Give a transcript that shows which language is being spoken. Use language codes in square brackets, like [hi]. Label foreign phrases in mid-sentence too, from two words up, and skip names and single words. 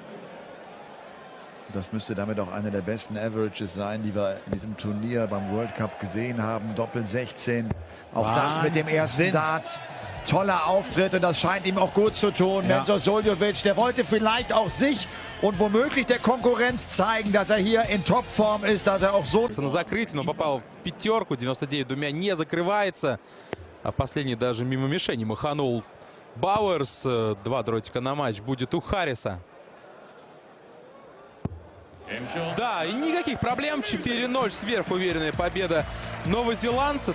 [de] Das müsste damit auch eine der besten Averages sein, die wir in diesem Turnier beim World Cup gesehen haben. Doppel 16. Auch Wahnsinn. Das mit dem ersten Dart. Toller Auftritt, und das scheint ihm auch gut zu tun. Ja. Menzo Suljovic, der wollte vielleicht auch sich und womöglich der Konkurrenz zeigen, dass er hier in Topform ist, dass er auch so... [ru] На закрытие, но попал в пятерку. 99 двумя не закрывается. А последний даже мимо мишени маханул Бауэрс. 2 дротика на матч будет у Харриса. Да, и никаких проблем. 4-0, сверхуверенная победа новозеландца.